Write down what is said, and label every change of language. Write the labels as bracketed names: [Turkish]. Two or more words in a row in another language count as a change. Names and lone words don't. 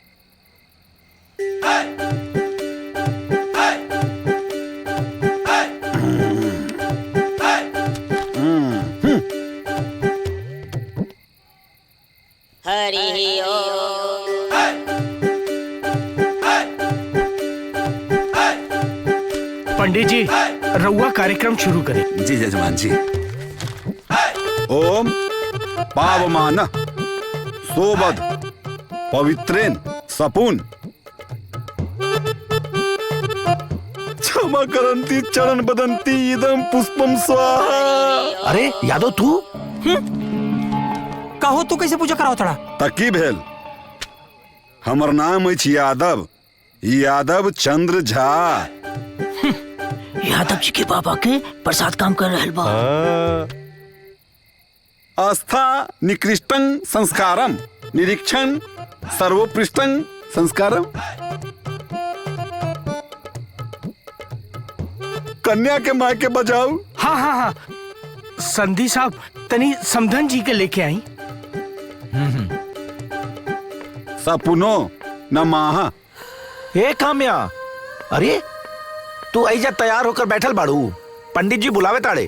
[Sanskrit] हरि ओम। [Bhojpuri] पंडित जी रउआ कार्यक्रम शुरू करें। जी जजमान जी। [Sanskrit] ओम पावमान सोबद पवित्रेन सपून क्षमा करंती चरण बदंती इदम पुष्पम स्वाहा। [Bhojpuri] अरे यादव तू कहो तू कैसे पूजा कराओ थोड़ा? [Maithili] तकी भेल। हमर नाम अछि यादव, यादव चंद्र झा। [Bhojpuri] यादव जी के बाबा के प्रसाद काम कर रहल बा। [Sanskrit] आस्था निकृष्टं संस्कारम निरीक्षण सर्वोत्कृष्टं संस्कारम। [Bhojpuri] कन्या के माँ के बजाओ। हाँ हाँ हाँ संधि साहब तनी समधन जी के लेके आई। [Sanskrit] सपुनो नमाह। [Bhojpuri] ए काम्या, अरे तू ऐजा तैयार होकर बैठल बाड़ू, पंडित जी बुलावे ताड़े।